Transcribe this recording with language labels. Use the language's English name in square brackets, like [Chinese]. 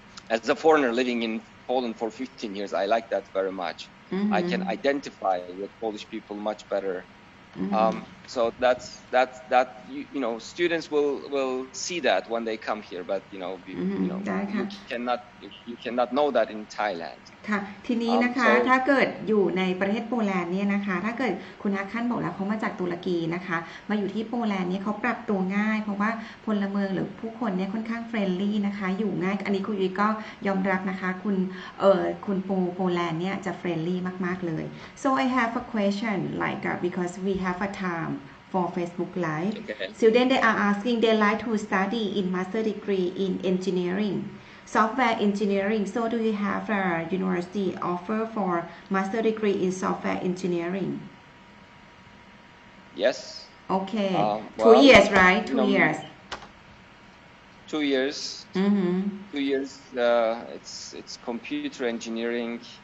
[English] As a foreigner living in Poland for 15 years, I like that very much. I can identify with Polish people much better. So that's students will see that when they come here, but you cannot know that in Thailand. [Thai] ค่ะทีนี้นะคะถ้าเกิดอยู่ในประเทศโปแลนด์เนี่ยนะคะถ้าเกิดคุณฮาคันบอกแล้วเขามาจากตุรกีนะคะมาอยู่ที่โปแลนด์เนี่ยเขาปรับตัวง่ายเพราะว่าพลเมืองหรือผู้คนเนี่ยค่อนข้างเฟรนลี่นะคะอยู่ง่ายอันนี้คุณยุ้ยก็ยอมรับนะคะคุณโปแลนด์เนี่ยจะเฟรนลี่มากๆเลย [English] so I have a question like because we have a time for Facebook Live students they are asking they like to study in master degree in engineering.Software engineering. So do you have a university offer for master degree in software engineering? Yes. Okay. 2 years, right? 2 years. 2 years. 2 years. It's computer engineering.